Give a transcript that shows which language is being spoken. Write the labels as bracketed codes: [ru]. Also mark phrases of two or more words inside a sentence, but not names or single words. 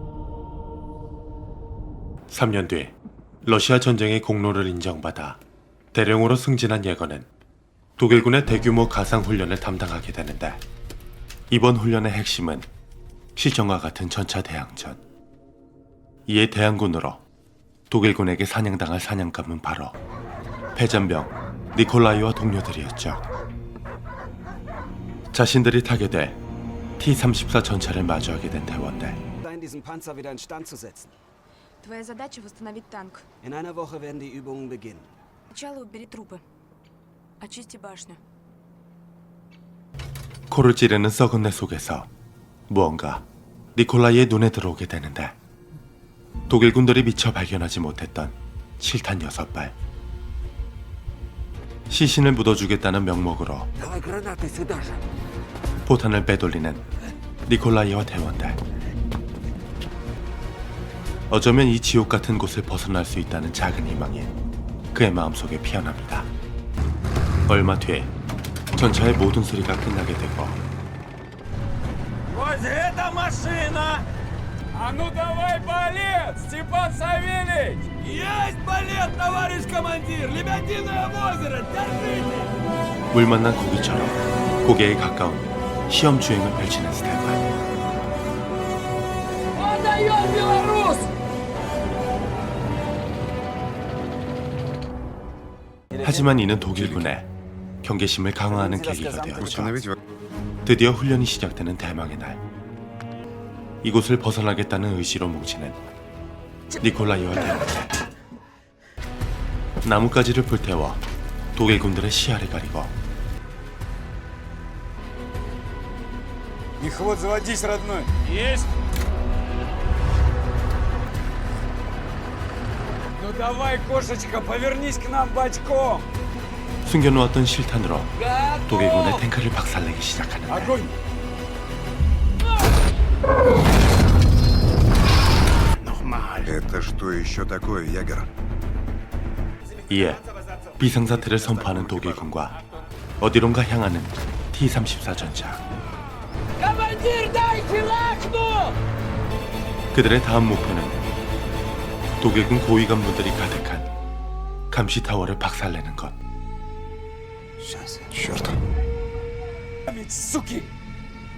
[ko] 3년 뒤 러시아 전쟁의 공로를 인정받아 대령으로 승진한 예거는 독일군의 대규모 가상훈련을 담당하게 되는데 이번 훈련의 핵심은 시정과 같은 전차 대항전. 이에 대항군으로 독일군에게 사냥당할 사냥감은 바로 패잔병 니콜라이와 동료들이었죠. 자신들이 타게 될 T-34 전차를 마주하게 된 대원들. [de] Diesen Panzer wieder in Stand zu setzen. [ru] Твоя задача — восстановить танк. [de] In einer Woche werden die Übungen beginnen. [ru] Сначала убери трупы. Очисти башню. [ko] 코를 찌르는 썩은 내 속에서 무언가 니콜라이의 눈에 들어오게 되는데 독일군들이 미처 발견하지 못했던 실탄 6발. 시신을 묻어주겠다는 명목으로 포탄을 빼돌리는 니콜라이와 대원들. 어쩌면 이 지옥 같은 곳을 벗어날 수 있다는 작은 희망이 그의 마음속에 피어납니다. 얼마 뒤에 전차의 모든 수리가 끝나게 되고 [ru] Вот эта машина! А ну давай балет, Степан Савельич! Есть балет, товарищ командир! Лебединое озеро, держите! [ko] 물 만난 고기처럼 고개에 가까운 시험 주행을 펼치는 스테판. [ru] Отдаем, белорус! [ko] 하지만 이는 독일군의 경계심을 강화하는 계기가 되었죠. [ru] Установить [ko] 드디어 훈련이 시작되는 대망의 날. 이곳을 벗어나겠다는 의지로 뭉치는 니콜라이와 대원들. 나뭇가지를 불태워 독일군들의 시야를 가리고 [ru] Мехвод, заводись, родной. Есть! Ну давай, кошечка, повернись к нам бочком! [ko] 숨겨놓았던 실탄으로 독일군의 탱크를 박살내기 시작하는데 [ru] Огонь! Это что еще такое, Ягер? [ko] 이에 비상사태를 선포하는 독일군과 어디론가 향하는 T-34 전차. [ru] Командир, дайте лахну! [ko] 그들의 다음 목표는 독일군 고위 간부들이 가득한 감시타워를 박살내는 것. [ru] Черт. Суки!